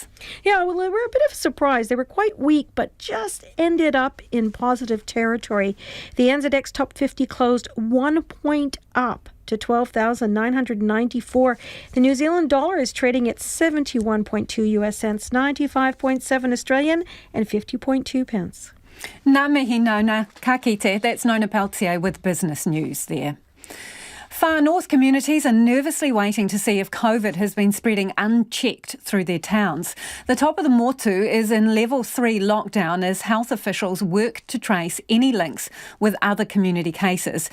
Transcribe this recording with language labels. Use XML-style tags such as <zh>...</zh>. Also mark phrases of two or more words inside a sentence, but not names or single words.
<en>Yeah, well, they were a bit of a surprise. They were quite weak, but just ended up in positive territory. The NZX Top 50 closed 1 point up to 12,994. The New Zealand dollar is trading at 71.2 US cents, 95.7 Australian and 50.2 pence.</en> <mi>Ngā mihi, Nona. Ka kite.</mi> <en>That's Nona Peltier with Business News there. Far north communities are nervously waiting to see if COVID has been spreading unchecked through their towns. The top of the Motu is in level 3 lockdown as health officials work to trace any links with other community cases.</en>